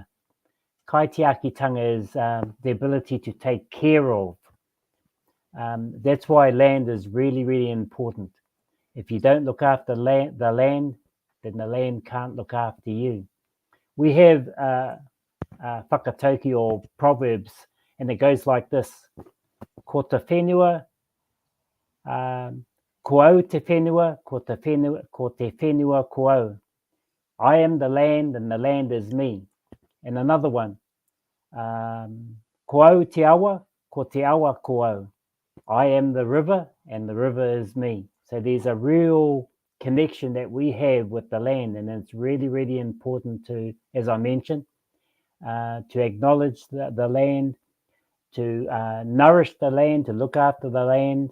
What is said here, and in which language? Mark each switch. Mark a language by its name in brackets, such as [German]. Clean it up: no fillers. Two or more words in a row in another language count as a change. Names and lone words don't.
[English] Kaitiakitanga is the ability to take care of. That's why land is really, really important. If you don't look after the land, then the land can't look after you. We have whakatauki or proverbs, and it goes like this. [Māori] Ko te whenua, ko au te whenua, ko te whenua ko au. [English] I am the land and the land is me. And another one, [Māori] ko au te awa, ko te awa ko au. [English] I am the river and the river is me. So there's a real connection that we have with the land, and it's really, really important to, as I mentioned, to acknowledge the land, to nourish the land, to look after the land.